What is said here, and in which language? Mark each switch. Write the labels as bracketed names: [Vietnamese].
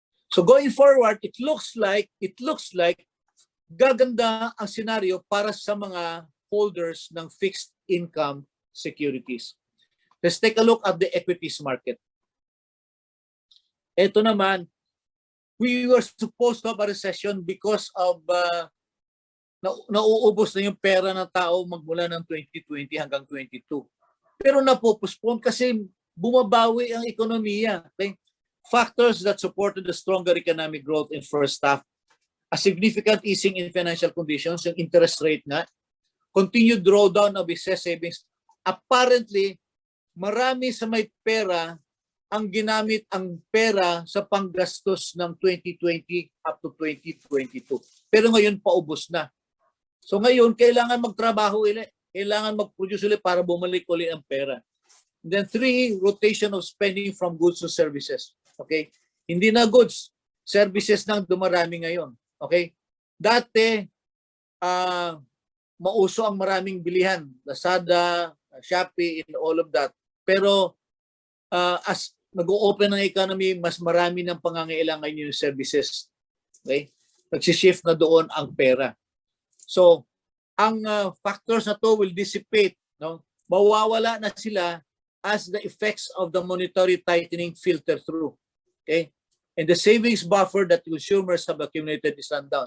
[English] So going forward, it looks like [Filipino] gaganda ang scenario para sa mga [English] holders ng fixed income securities. Let's take a look at the equities market. [Filipino] Ito naman, [English] we were supposed to have a recession because of [Filipino] nauubos na yung pera ng tao magmula ng 2020 hanggang 22. Pero napopospone kasi bumabawi ang ekonomiya. Okay? [English] Factors that supported the stronger economic growth in first half, a significant easing in financial conditions, yung interest rate nga, continued drawdown of excess savings. [Filipino] Apparently, marami sa may pera ang ginamit ang pera sa panggastos ng 2020 up to 2022. Pero ngayon paubos na. So ngayon, kailangan magtrabaho ulit. Kailangan mag-produce ulit para bumalik ulit ang pera. [English] And then 3, rotation of spending from goods to services. [Filipino] Okay? Hindi na goods, services nang dumarami ngayon. Okay? Dati, mauso ang maraming bilihan. [English] Lazada, Shopee, and all of that. [Filipino] Pero as nag-o-open ng economy, mas marami ng pangangailangan yung services. Okay? Nagsishift na doon ang pera. So, ang factors na to will dissipate. No? Mawawala na sila [English] as the effects of the monetary tightening filter through. Okay? And the savings buffer that consumers have accumulated is run down.